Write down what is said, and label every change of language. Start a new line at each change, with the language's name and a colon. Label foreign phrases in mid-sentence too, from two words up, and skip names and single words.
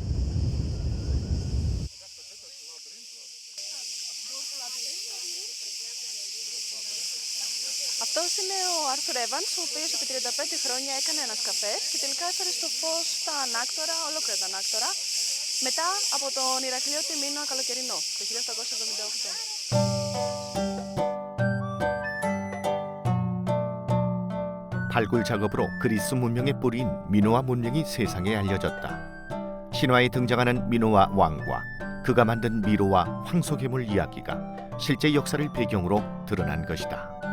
Greek: Αυτός είναι ο Άρθουρ Εύανς, ο οποίος επί 35 χρόνια έκανε ανασκαφές και τελικά έφερε στο φως τα ανάκτορα, ολόκληρα τα ανάκτορα, μετά από τον Ηρακλειώτη Μήνα Καλοκαιρινό, το 1878.
Korean: 발굴 작업으로 그리스 문명의 뿌리인 미노아 문명이 세상에 알려졌다. 신화에 등장하는 미노아 왕과 그가 만든 미로와 황소괴물 이야기가 실제 역사를 배경으로 드러난 것이다.